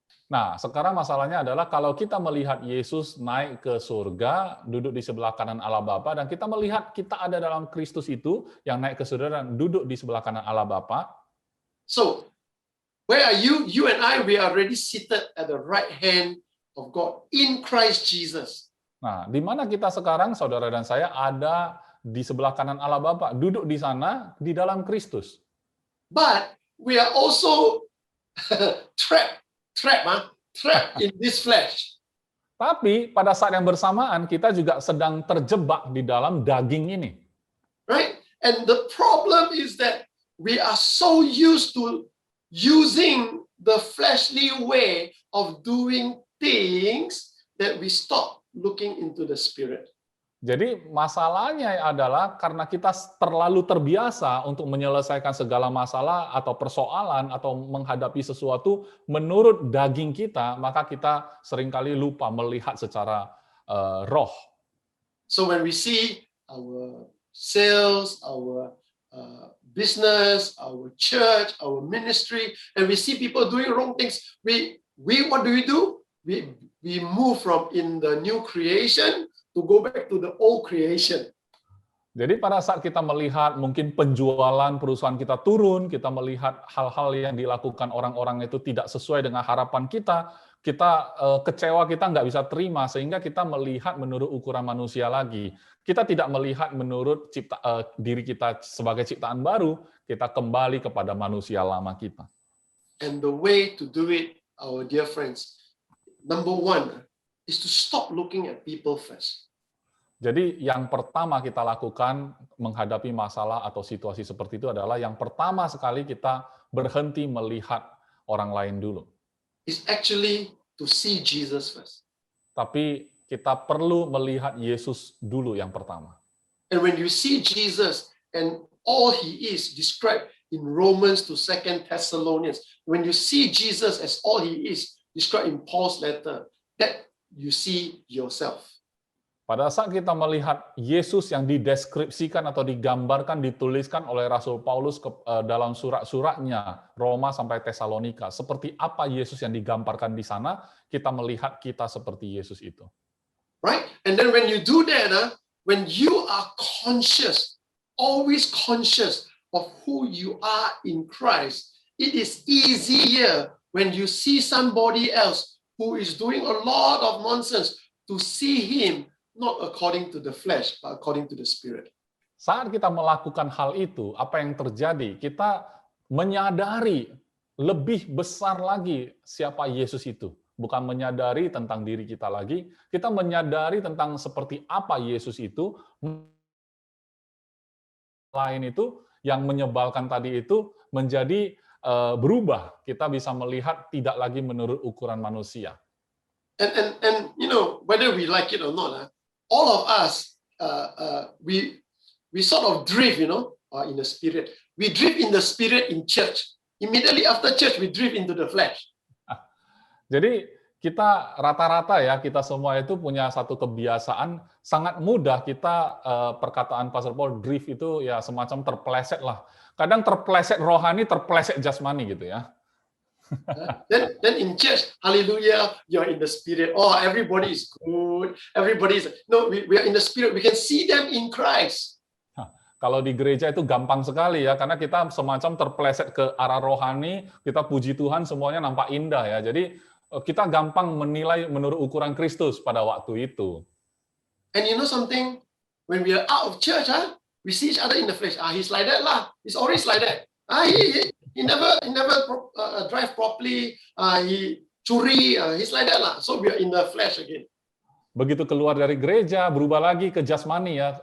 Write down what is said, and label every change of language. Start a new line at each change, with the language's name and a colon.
Indonesian: Nah, sekarang masalahnya adalah kalau kita melihat Yesus naik ke surga, duduk di sebelah kanan Allah Bapa, dan kita melihat kita ada dalam Kristus itu yang naik ke surga dan duduk di sebelah kanan Allah Bapa.
English: So, where are you? You and I, we are already seated at the right hand of God in Christ Jesus.
Indonesian: Nah, di mana kita sekarang, saudara dan saya, ada di sebelah kanan Allah Bapa, duduk di sana, di dalam Kristus.
English: But we are also trapped in this flesh.
Indonesian: Tapi pada saat yang bersamaan kita juga sedang terjebak di dalam daging ini.
English: right? And the problem is that we are so used to using the fleshly way of doing things that we stop looking into the spirit.
Indonesian: Jadi masalahnya adalah karena kita terlalu terbiasa untuk menyelesaikan segala masalah atau persoalan atau menghadapi sesuatu menurut daging kita, maka kita seringkali lupa melihat secara roh.
English: So when we see our sales, our business, our church, our ministry, and we see people doing wrong things, we what do? We move from in the new creation to go back to the old creation.
Indonesian: Jadi pada saat kita melihat mungkin penjualan perusahaan kita turun, kita melihat hal-hal yang dilakukan orang-orang itu tidak sesuai dengan harapan kita kecewa, kita nggak bisa terima, sehingga kita melihat menurut ukuran manusia lagi. Kita tidak melihat menurut diri kita sebagai ciptaan baru, kita kembali kepada manusia lama kita.
English: And the way to do it, our dear friends, number one is to stop looking at people first.
Indonesian: Jadi yang pertama kita lakukan menghadapi masalah atau situasi seperti itu adalah yang pertama sekali kita berhenti melihat orang lain dulu.
English: Is actually to see Jesus first.
Indonesian: Tapi kita perlu melihat Yesus dulu yang pertama.
English: And when you see Jesus and all he is described in Romans to 2 Thessalonians, when you see Jesus as all he is described in Paul's letter, that you see yourself.
Indonesian: Pada saat kita melihat Yesus yang dideskripsikan atau digambarkan, dituliskan oleh Rasul Paulus dalam surat-suratnya, Roma sampai Tesalonika, seperti apa Yesus yang digambarkan di sana, kita melihat kita seperti Yesus itu.
English: Right? And then when you do that, when you are conscious, always conscious of who you are in Christ, it is easier when you see somebody else who is doing a lot of nonsense to see him not according to the flesh, but according to the spirit.
Indonesian: Saat kita melakukan hal itu, apa yang terjadi? Kita menyadari lebih besar lagi siapa Yesus itu. Bukan menyadari tentang diri kita lagi, kita menyadari tentang seperti apa Yesus itu. Lain itu, yang menyebalkan tadi itu menjadi berubah. Kita bisa melihat tidak lagi menurut ukuran manusia.
English: And you know, whether we like it or not, all of us, we sort of drift, in the spirit. We drift in the spirit in church. Immediately after church, we drift into the flesh.
Indonesian: Jadi kita rata-rata ya, kita semua itu punya satu kebiasaan, sangat mudah kita perkataan Pastor Paul, drift itu ya semacam terpeleset lah. Kadang terpeleset rohani, terpeleset jasmani gitu ya.
English: Then in church, hallelujah, you're in the spirit. Oh, everybody is good. We are in the spirit. We can see them in Christ. Kalau di gereja itu gampang sekali ya, karena kita semacam terpeleset ke arah rohani, kita puji Tuhan semuanya nampak indah ya. Jadi kita gampang menilai menurut ukuran Kristus pada waktu itu. And you know something? When we are out of church, we see each other in the flesh. He's like that lah. He's always like that. He never drive properly. He curi. He's like that lah. So we are in the flesh again.
Indonesian: Begitu keluar dari gereja, berubah lagi ke jasmani ya.